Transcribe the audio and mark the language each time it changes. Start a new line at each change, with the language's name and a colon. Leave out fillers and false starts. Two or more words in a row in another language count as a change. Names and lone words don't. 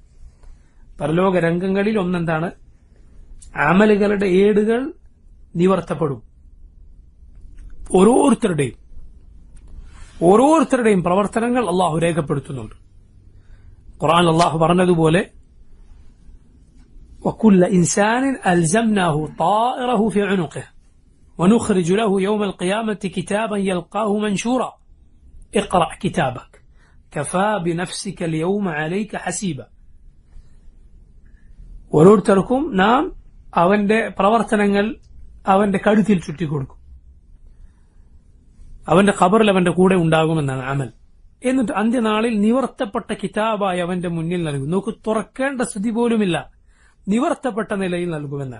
Malayalam: പരലോക രംഗങ്ങളിൽ ഒന്നെന്താണ്? അമലുകളുടെ ഏടുകൾ നിവർത്തപ്പെടും. ഓരോരുത്തരുടെയും പ്രവർത്തനങ്ങൾ അള്ളാഹു രേഖപ്പെടുത്തുന്നുണ്ട്. ഖുർആൻ അള്ളാഹു പറഞ്ഞതുപോലെ
Arabic: وكل إنسان ألزمناه طائره في عنقه ونخرج له يوم القيامة كتابا يلقاه منشورا اقرأ كتابك كفى بنفسك اليوم عليك حسيبا.
Malayalam: ഓരോരുത്തർക്കും നാം അവന്റെ പ്രവർത്തനങ്ങൾ അവന്റെ കഴുത്തിൽ ചുറ്റിക്കൊടുക്കും. അവന്റെ ഖബറിൽ അവന്റെ കൂടെ ഉണ്ടാകുമെന്നാണ് അമൽ. എന്നിട്ട് അന്ത്യനാളിൽ നിവർത്തപ്പെട്ട കിതാബായി അവന്റെ മുന്നിൽ നൽകും. നോക്ക്, തുറക്കേണ്ട സ്ഥിതി പോലുമില്ല, നിവർത്തപ്പെട്ട നിലയിൽ നൽകുമെന്ന്.